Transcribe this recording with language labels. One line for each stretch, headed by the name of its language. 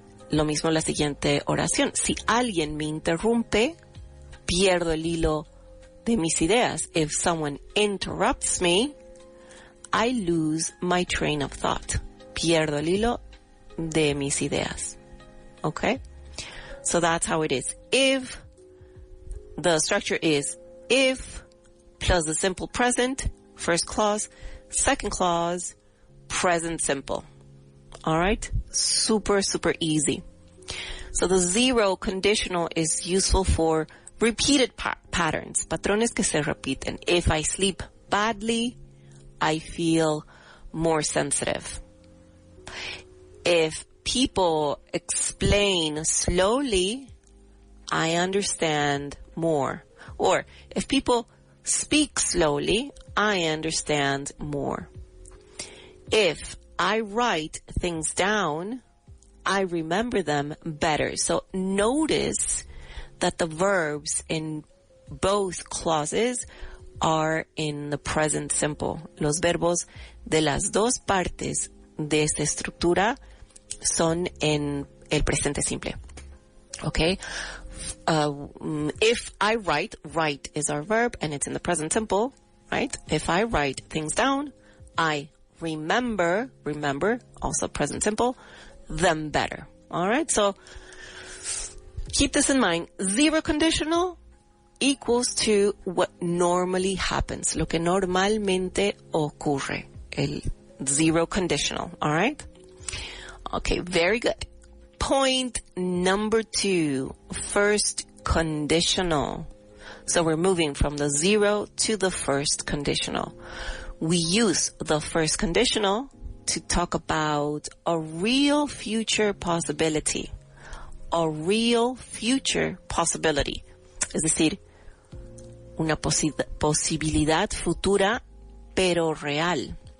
Spanish: Lo mismo la siguiente oración. Si alguien me interrumpe, pierdo el hilo de mis ideas.
English: If someone interrupts me, I lose my train of thought.
Spanish: Pierdo el hilo de mis ideas.
English: Okay? So that's how it is. If, the structure is if plus the simple present, first clause, second clause, present simple. All right? Super, super easy. So the zero conditional is useful for repeated patterns,
Spanish: patrones que se repiten.
English: If I sleep badly, I feel more sensitive. If people explain slowly, I understand more. Or if people speak slowly, I understand more. If I write things down, I remember them better. So notice that the verbs in both clauses are in the present simple.
Spanish: Los verbos de las dos partes de esta estructura son en el presente simple.
English: Okay? If I write is our verb and it's in the present simple, right? If I write things down, I remember, also present simple, them better. All right? So keep this in mind. Zero conditional equals to what normally happens,
Spanish: lo que normalmente ocurre,
English: el zero conditional. All right? Okay, very good. Point number 2, first conditional. So we're moving from the zero to the first conditional. We use the first conditional to talk about a real future possibility. A real future possibility.
Spanish: Es decir, una posibilidad futura, pero real.